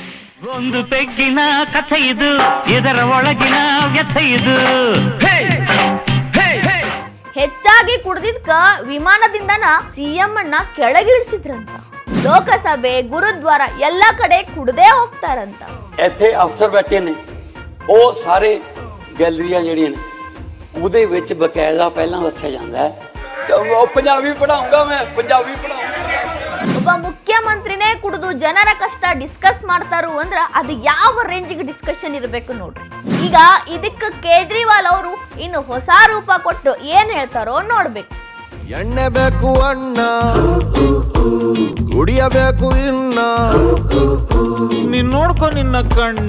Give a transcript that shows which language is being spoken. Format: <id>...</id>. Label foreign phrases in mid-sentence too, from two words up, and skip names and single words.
<kn>ಒಂದು ಪೆಗ್ಗಿನ ಕಥೆ ಇದು, ಇದರ ಒಳಗಿನ ವ್ಯಥೆ ಇದು. ಹೆಚ್ಚಾಗಿ ಕುಡ್ದಿದ್ಕ ವಿಮಾನದಿಂದನ ಸಿಎಂ ಅನ್ನ ಕೆಳಗಿಳಿಸಿದ್ರಂತ. ಲೋಕಸಭೆ, ಗುರುದ್ವಾರ ಎಲ್ಲ ಕಡೆ ಕುಡ್ದೇ ಹೋಗ್ತಾರಂತ.</kn> <pa>ਇੱਥੇ ਅਫਸਰ ਬੈਠੇ ਨੇ, ਉਹ ਸਾਰੇ ਗੈਲਰੀਆਂ ਜਿਹੜੀਆਂ ਨੇ ਉਹਦੇ ਵਿੱਚ ਬਕਾਇਦਾ ਪਹਿਲਾਂ ਦੱਸਿਆ ਜਾਂਦਾ ਹੈ ਉਹ ਪੰਜਾਬੀ ਪੜਾਉਂਗਾ ਮੈਂ ਪੰਜਾਬಿ</pa> <kn>ಒಬ್ಬ ಮುಖ್ಯಮಂತ್ರಿನೇ ಕುಡಿದು ಜನರ ಕಷ್ಟ ಡಿಸ್ಕಸ್ ಮಾಡ್ತಾರು ಅಂದ್ರ ಅದು ಯಾವ ರೇಂಜಿಗೆ ಡಿಸ್ಕಷನ್ ಇರಬೇಕು ನೋಡ್ರಿ. ಈಗ ಇದಕ್ಕೆ ಕೇಜ್ರಿವಾಲ್ ಅವರು ಇನ್ನು ಹೊಸ ರೂಪ ಕೊಟ್ಟು ಏನ್ ಹೇಳ್ತಾರೋ ನೋಡ್ಬೇಕು. ಎಣ್ಣೆ ಬೇಕು ಅಣ್ಣ, ಕುಡಿಯಬೇಕು ಇನ್ನ, ನೀನ್ ನೋಡ್ಕೊ ನಿನ್ನ ಕಣ್ಣ.</kn>